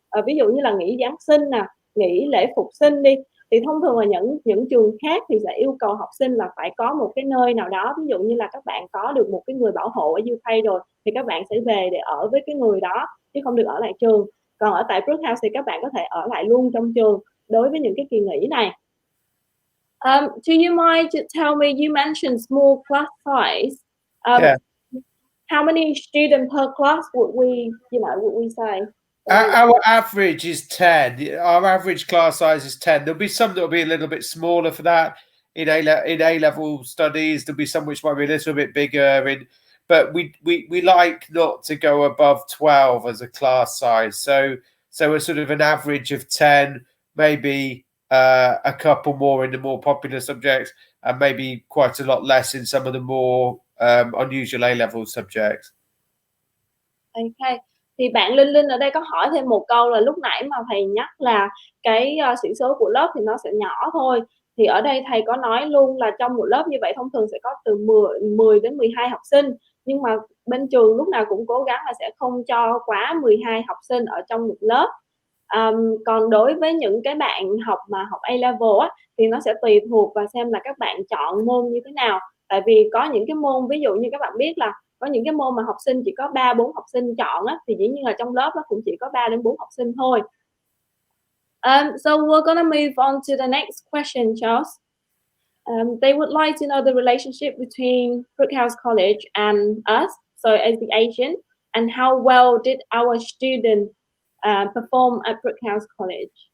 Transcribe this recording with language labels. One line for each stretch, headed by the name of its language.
Vietnamese: Ví dụ như là nghỉ Giáng sinh nè, nghỉ lễ Phục sinh đi, thì thông thường là những trường khác thì sẽ yêu cầu học sinh là phải có một cái nơi nào đó, ví dụ như là các bạn có được một cái người bảo hộ ở UK rồi thì các bạn sẽ về để ở với cái người đó, chứ không được ở lại trường. Còn ở tại Brookhouse thì các bạn có thể ở lại luôn trong trường đối với những cái kỳ nghỉ này.
English: Do you mind to tell me, you mentioned small class size. Yeah. How many students per class would we say? Our average is 10. Our average class size is 10. There'll be some that'll be a little bit smaller for that in A-level studies. There'll be some which might be a little bit bigger but we like not to go above 12 as a class size. So a sort of an average of 10, maybe a couple more in the more popular subjects, and maybe quite a lot less in some of the more unusual A-level subjects. Okay.
Vietnamese: Thì bạn Linh Linh ở đây có hỏi thêm một câu là lúc nãy mà thầy nhắc là cái sĩ số của lớp thì nó sẽ nhỏ thôi. Thì ở đây thầy có nói luôn là trong một lớp như vậy thông thường sẽ có từ 10 đến 12 học sinh. Nhưng mà bên trường lúc nào cũng cố gắng là sẽ không cho quá 12 học sinh ở trong một lớp. Còn đối với những cái bạn học A-level á, thì nó sẽ tùy thuộc và xem là các bạn chọn môn như thế nào. Tại vì có những cái môn, ví dụ như các bạn biết là có những cái môn mà học sinh chỉ có 3-4 học sinh chọn á, thì dĩ nhiên là trong lớp nó cũng chỉ có 3 đến 4 học sinh thôi.
English: So we're gonna move on to the next question, Charles. They would like to know the relationship between Brookhouse College and us, so as the agent, and how well did our student perform at Brookhouse College.